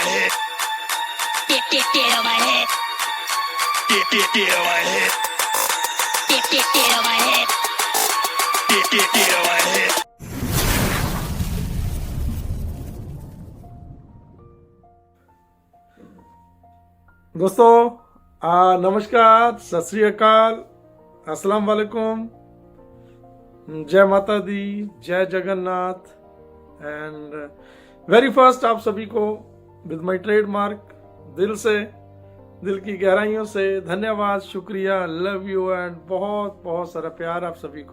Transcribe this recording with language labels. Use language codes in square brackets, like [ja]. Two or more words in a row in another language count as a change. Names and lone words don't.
[en] head. Get on my head. Get on my head. Get on my head. Get on my head. [hi] दोस्तों नमस्कार, [pa] ਸਤ ਸ੍ਰੀ ਅਕਾਲ, [ar] السلام عليكم, [hi] जय माता दी, जय जगन्नाथ [en] and very first [hi] आप सभी को [en] with my trademark [hi] दिल की गहराइयों से धन्यवाद, शुक्रिया, [en] love you and [hi] बहुत बहुत सारा प्यार आप सभी को।